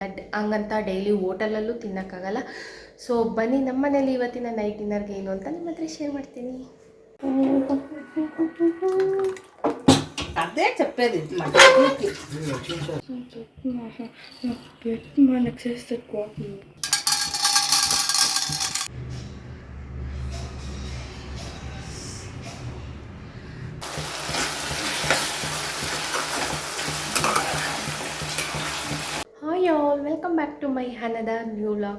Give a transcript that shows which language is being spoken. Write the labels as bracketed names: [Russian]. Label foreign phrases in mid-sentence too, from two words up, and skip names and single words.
[Kannada] ಹಂಗಂತ ಡೈಲಿ ಹೋಟೆಲಲ್ಲೂ ತಿನ್ನೋಕ್ಕಾಗಲ್ಲ. ಸೊ ಬನ್ನಿ ನಮ್ಮ ಮನೇಲಿ ಇವತ್ತಿನ [English] night dinnerಗೆ [Kannada] ಏನು ಅಂತ ನಿಮ್ಮ ಹತ್ರ ಶೇರ್ ಮಾಡ್ತೀನಿ. [Telugu] అదే చెప్పేది మనకు చేస్తే [English] Hi all, welcome back to my another new vlog.